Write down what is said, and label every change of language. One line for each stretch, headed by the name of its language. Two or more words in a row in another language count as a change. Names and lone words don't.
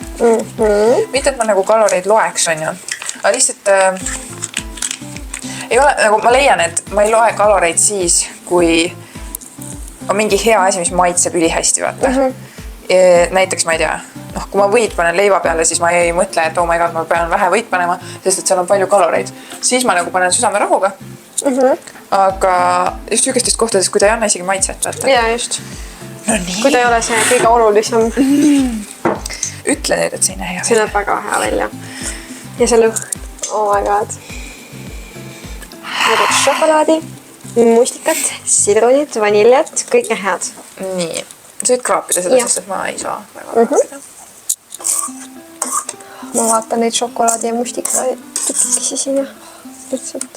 Estonian: Mitte, et ma nagu kaloreid loeks, on ju. Aga lihtsalt ei ole, nagu ma leian, et ma ei loe kaloreid siis, kui on mingi hea asi, mis maitseb ülihästi, vaata. Näiteks ma ei tea, kui ma võit panen leiva peale, siis ma ei mõtle, et
English: oh my god,
Estonian: ma pean vähe võit panema, sest et seal on palju kaloreid. Siis ma nagu panen südame rahuga. Aga just sükestest kohtades, kui ta ei anna isegi maitset, vaata. Jaa, just. No nii. Kui ta ei ole see kõige olulisem. Ütle nüüd, et see ei näe hea. See näeb väga hea välja. Ja see lõhn.
English: Oh my god.
Estonian: Võtad šokolaadi, mustikat, sidronit, vaniljat, kõik on head. Nii. Sa võid kraapida seda, sest et ma ei saa väga kraapida. Ma vaatan neid šokolaadi ja mustika tükikesi siin ja lihtsalt.